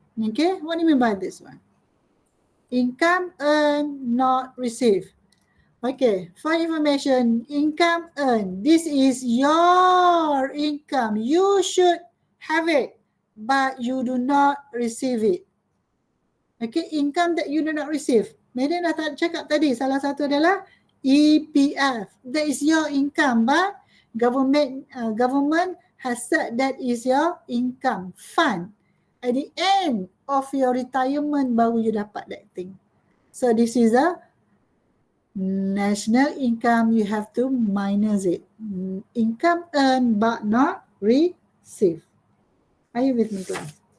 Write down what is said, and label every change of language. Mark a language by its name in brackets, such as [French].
[English] Okay, what do you mean by this one? Income earned, not received. Okay, for information, income earned, this is your income. You should have it, but you do not receive it. Okay, income that you do not receive. [Malay] Medan dah cakap tadi, salah satu adalah EPF. [English] That is your income, but government has said that is your income fund. At the end of your retirement, [Malay] baru you dapat [English] that thing. So this is a national income. You have to minus it. Income earned but not received. Are you with me, class?